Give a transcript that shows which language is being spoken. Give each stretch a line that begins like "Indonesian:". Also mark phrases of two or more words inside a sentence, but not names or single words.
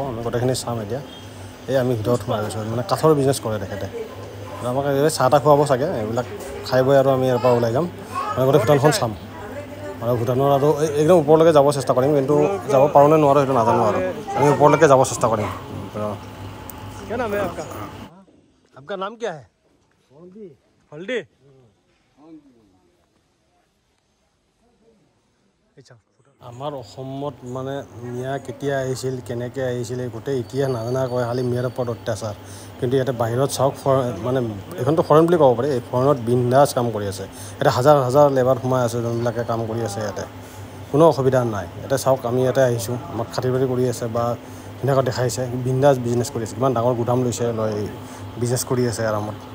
Assamese: আমি গোটেইখিনি চাম এতিয়া এই আমি ভিতৰত সোমাই গৈছোঁ মানে কাঠৰ বিজনেছ কৰে তেখেতে আমাক চাহ তাহ খুৱাব চাগে এইবিলাক খাই বৈ আৰু আমি ইয়াৰ পৰা ওলাই যাম মানে গোটেই ভূটানখন চাম আৰু ভূটানৰ আৰু একদম ওপৰলৈকে যাব চেষ্টা কৰিম কিন্তু যাব পাৰোঁ নে নোৱাৰোঁ সেইটো নাজানো আৰু আমি ওপৰলৈকে যাব চেষ্টা কৰিম
Hindi: क्या नाम है आपका नाम क्या है हल्दी
Assamese: আমাৰ অসমত মানে মিয়া কেতিয়া আহিছিল কেনেকৈ আহিছিল এই গোটেই ইতিহাস নাজানা কয় খালি মিয়াৰ ওপৰত অত্যাচাৰ কিন্তু ইয়াতে বাহিৰত চাওক মানে এইখনতো ফৰেন বুলি ক'ব পাৰি এই ফৰেনত বিন্দাছ কাম কৰি আছে ইয়াতে হাজাৰ হাজাৰ লেবাৰ সোমাই আছে যোনবিলাকে কাম কৰি আছে ইয়াতে কোনো অসুবিধা নাই ইয়াতে চাওক আমি ইয়াতে আহিছোঁ আমাক খাতি বাতি কৰি আছে বা ধুনীয়াকৈ দেখাইছে বিন্দাছ বিজনেছ কৰি আছে কিমান ডাঙৰ গুদাম লৈছে লৈ বিজনেছ কৰি আছে আৰামত